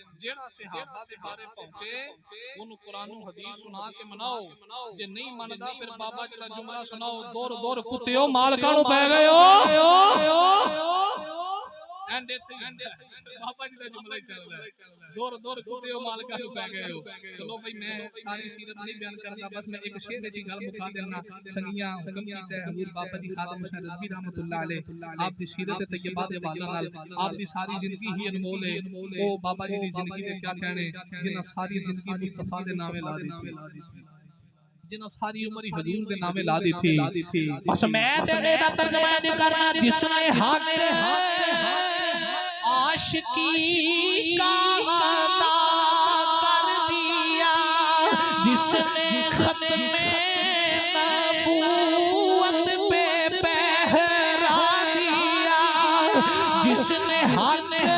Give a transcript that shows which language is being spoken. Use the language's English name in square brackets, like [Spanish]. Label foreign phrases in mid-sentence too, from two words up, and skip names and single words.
[Punjabi] جہڑا صحابہ دے بارے بھونکے اوہنوں قرآن نوں حدیث سنا کے مناؤ، جے نہیں مندا فیر بابا جی دا جملہ سناؤ، دور دور کتیو مالکاں نوں پے گئے او. اینڈ بابا جی دا جملہ ہی چل رہا اے، دور دور کتیو مالکاں نوں پے گئے او. چلو بھائی میں ساری سیرت نہیں بیان کردا، بس میں اک شعر دی گل مکا دینا. سنگیاں حکم کیتا اے حضور بابا جی خادم حسین رضوی رحمۃ اللہ علیہ آپ دی سیرت طیبہ دے حوالے نال آپ دی ساری زندگی ہی انمول اے. او بابا جی دی زندگی دے کیا کہنے جنہاں ساری زندگی مصطفیٰ دے نامے لا دی. [Urdu] جنہوں نے ساری عمر ہی حضور کے نامے لا دی تھی. [Punjabi] بس میں تیرے دا ترجمہ نہیں کرنا. [Urdu] جس نے حق عاشقی کا ادا کر دیا، جس نے ختمِ نبوت پہ پہرہ دیا، جس نے حق